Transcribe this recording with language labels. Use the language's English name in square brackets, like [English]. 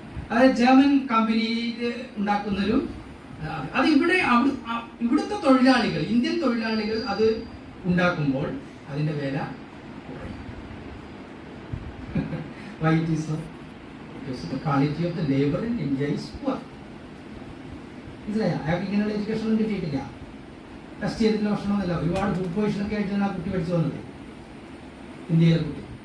[Malayalam] അതായത് ജർമ്മൻ കമ്പനിയിൽ ഉണ്ടാക്കുന്നൊരു അത് ഇവിടുത്തെ തൊഴിലാളികൾ, ഇന്ത്യൻ തൊഴിലാളികൾ അത് ഉണ്ടാക്കുമ്പോൾ അതിന്റെ വില കുറയും. [English] Why it is so? Because the quality of the labor in India is poor. [Malayalam] മനസ്സിലായോ? അയാൾക്ക് ഇങ്ങനെയുള്ള എഡ്യൂക്കേഷൻ ഒന്നും കിട്ടിയിട്ടില്ല. ടെസ്റ്റ് ചെയ്തിട്ടുള്ള ഭക്ഷണമൊന്നുമില്ല. ഒരുപാട് ഫുഡ് പോയിഷനൊക്കെ ആയിട്ടാണ് ആ കുട്ടി പഠിച്ചു വന്നത്, ഇന്ത്യയിലെ കുട്ടി.